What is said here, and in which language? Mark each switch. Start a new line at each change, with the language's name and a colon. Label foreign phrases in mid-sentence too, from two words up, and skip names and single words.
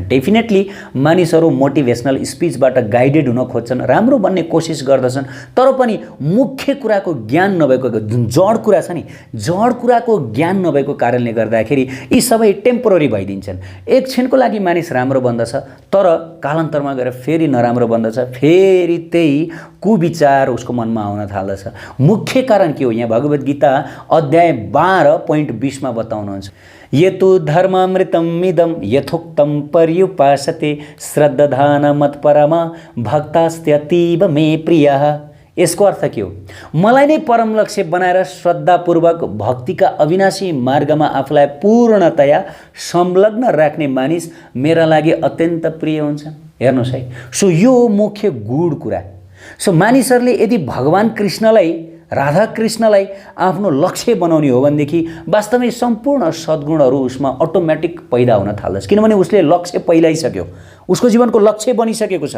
Nepali: डेफिनेटली मानिसहरू
English: motivational speech
Nepali: गाइडेड हुन खोज्छन्, राम्रो बन्ने कोसिस गर्दछन्, तर पनि मुख्य कुराको ज्ञान नभएको, जुन जड कुरा छ नि, जड कुराको ज्ञान नभएको कारणले गर्दाखेरि यी सबै टेम्पोररी भइदिन्छन्। एकछिनको लागि मानिस राम्रो बन्दछ, तर कालान्तरमा गएर फेरि नराम्रो बन्दछ, फेरि त्यही कुविचार उसको मनमा आउन थाल्दछ। मुख्य कारण के हो? यहाँ भगवत गीता अध्याय 12.20 मा बताउनुहुन्छ,
Sanskrit: यतु धर्मामृतम् इदं यथोक्तं पर्युपासते श्रद्धान मत्परमा भक्तास्त्यतीव मे प्रियः।
Nepali: यसको अर्थ के हो? मलाई नै परम लक्ष्य बनाएर श्रद्धापूर्वक भक्तिका अविनाशी मार्गमा आफूलाई पूर्णतया संलग्न राख्ने मानिस मेरा लागि अत्यन्त प्रिय हुन्छन्। हेर्नुहोस् है, सो यो मुख्य गुड कुरा। सो मानिसहरूले यदि भगवान् कृष्णलाई, राधा कृष्णलाई आफ्नो लक्ष्य बनाउने हो भनेदेखि वास्तवमै सम्पूर्ण सद्गुणहरू उसमा अटोमेटिक पैदा हुन थाल्दछ, किनभने उसले लक्ष्य पहिलाइसक्यो, उसको जीवनको लक्ष्य बनिसकेको छ।